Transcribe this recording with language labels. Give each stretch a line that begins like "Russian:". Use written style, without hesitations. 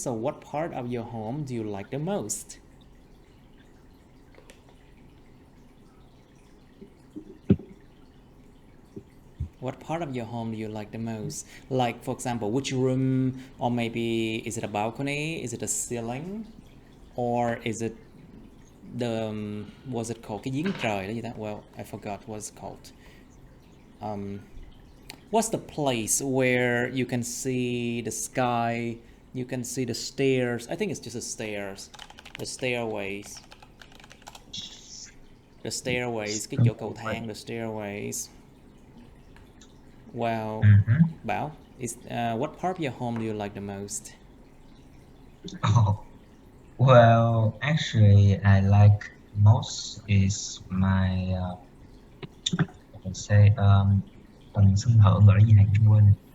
English: So, what part of your home do you like the most? What part of your home do you like the most? Like, for example, which room, or maybe is it a balcony? Is it a ceiling? Or is it the, what's it called?
Vietnamese: Cái giếng trời đó gì đó?
English: Well, I forgot what it's called. What's the place where you can see the sky, you can see the stairs? I think it's just the stairs, the stairways. The stairways,
Vietnamese: cái chỗ cầu thang,
English: the stairways. Well, Bao, what part of your home do you like the most? Oh, well, actually, I like most is my I can say
Vietnamese: tầng sân thượng gọi là gì này em quên.